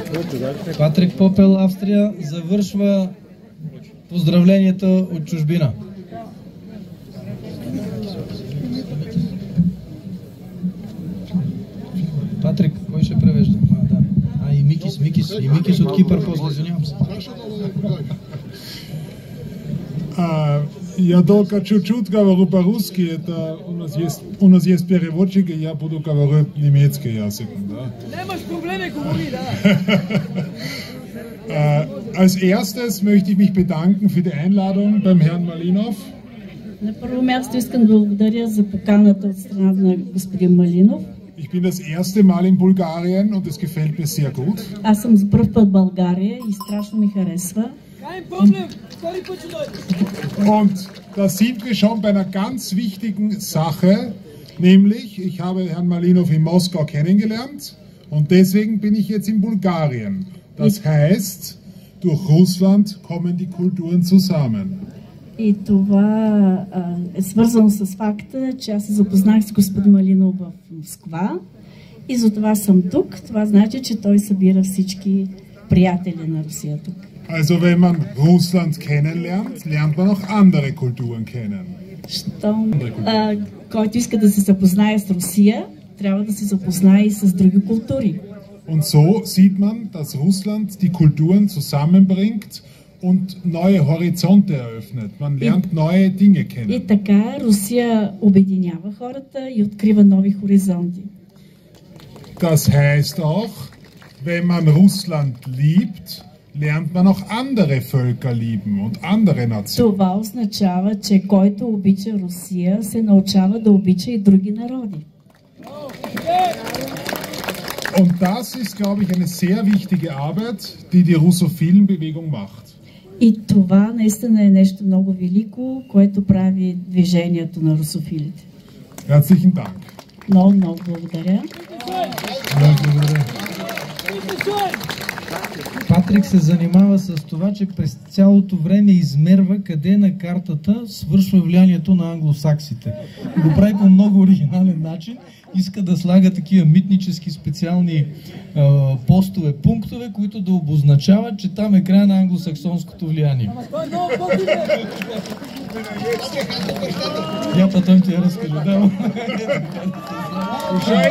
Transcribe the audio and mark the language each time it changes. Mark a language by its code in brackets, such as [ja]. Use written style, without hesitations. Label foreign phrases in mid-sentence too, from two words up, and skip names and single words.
[bg] Патрик Попел, Австрия, завършва поздравленията от чужбина. Патрик, кой ще превежда? Да. И Микис от Кипър, после извинявам се. [ru] Я только чуть-чуть говорю по-русски, это у нас есть переводчик, и я буду говорить немецкий язык. Да? [bg] Немаш проблеми, говори, да. [de] Als erstes möchte ich mich bedanken für die Einladung beim Herrn Malinov. [bg] На първо място искам да благодаря за поканата от страна на господин Малинов. [de] Ich bin das erste Mal in Bulgarien und es gefällt mir sehr gut. [bg] Аз съм за първ път в България и страшно ми харесва. [de] Und da sind wir schon bei einer ganz wichtigen Sache, nämlich ich habe Herrn Malinov in Moskau kennengelernt und deswegen bin ich jetzt in Bulgarien. Das heißt, durch Russland kommen die Kulturen zusammen. [bg] И това е свързано с факта, че аз се запознах с господин Малинов в Москва и затова съм тук. Това значи, че той събира всички приятели на Русия тук. [de] Also wenn man Russland kennenlernt, lernt man auch andere Kulturen kennen. [bg] Който иска да се запознае с Русия, трябва да се запознае и с други култури. [de] Und so sieht man, dass Russland die Kulturen zusammenbringt und neue Horizonte eröffnet. Man lernt neue Dinge kennen. [bg] И така Русия обединява хората и открива нови хоризонти. [de] Das heißt auch, wenn man Russland liebt, lernt man auch andere Völker lieben und andere Nationen. [bg] Това означава, че който обича Русия, се научава да обича и други народи. [de] Und das ist, glaube ich, eine sehr wichtige Arbeit, die die Russophilen-Bewegung macht. [bg] И това наистина е нещо много велико, което прави движението на русофилите. [de] Herzlichen Dank. [bg] Много благодаря. Патрик се занимава с това, че през цялото време измерва къде на картата свършва влиянието на англосаксите. Го прави по много оригинален начин. Иска да слага такива митнически специални постове, пунктове, които да обозначават, че там е края на англосаксонското влияние. [ru] Я потом ти разкажу.